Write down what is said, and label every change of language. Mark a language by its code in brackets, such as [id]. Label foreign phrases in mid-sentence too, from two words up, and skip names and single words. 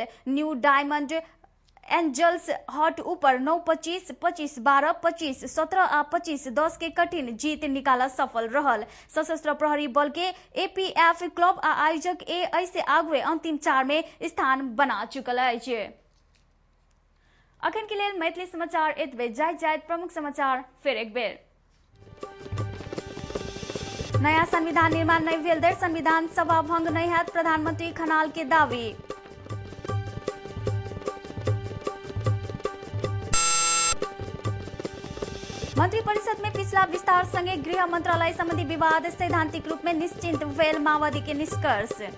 [mai] न्यू डायमंड एंजल्स हॉट ऊपर 9-25, 25-12, 25-17 आ 25-10 के कठिन जीत निकाला सफल रहल। सशस्त्र प्रहरी बल के एपीएफ क्लब आ आयोजक ए से आगुए अंतिम 4 में स्थान बना चुकल है। अखन के लिए मैथिली समाचार एतबे जायत प्रमुख समाचार फिर एक बेर। नया संविधान निर्माण नहीं भेल धरि संविधान सभा भंग नहीं हैत प्रधानमंत्री खनाल के दावी। मंत्रिपरिषद में पिछला विस्तार संगे गृह मंत्रालय संबंधी विवाद सैद्धांतिक रूप में निश्चिंत भेल माओवादी के निष्कर्ष।